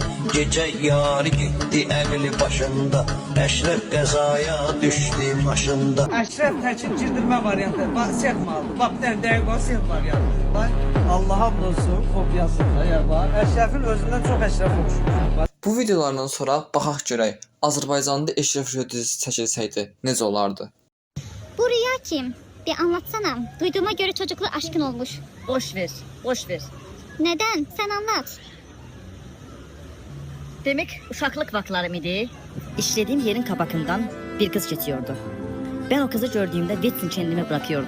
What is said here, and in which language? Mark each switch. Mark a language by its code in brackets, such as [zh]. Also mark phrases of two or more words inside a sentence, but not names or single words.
[az] Gecə yarı getdi əqli başında, Əşrəf qəzaya düşdü maşında. Əşrəf təkin girdirmə variantı, set mi aldı? Bax, dəqiq o set variantı. Bax, Allah hamd olsun, kopyası var. Əşrəfin özündən çox Əşrəf olmuş. Bu videolardan sonra baxaq görək, Azərbaycanda Eşref Rüya dizisi çəkilsəydi necə olardı? [tr] Bu Rüya kim? Bir anlatsana. Duyduğuma göre çocuklu aşkın olmuş. Boş ver, boş ver. Neden? Sen anlat. [az] Demek uşaklık vaktlarım idi. [tr] İşlediğim yerin kabakından bir kız geçiyordu. Ben o kızı gördüğümde vitsin kendimi bırakıyordum.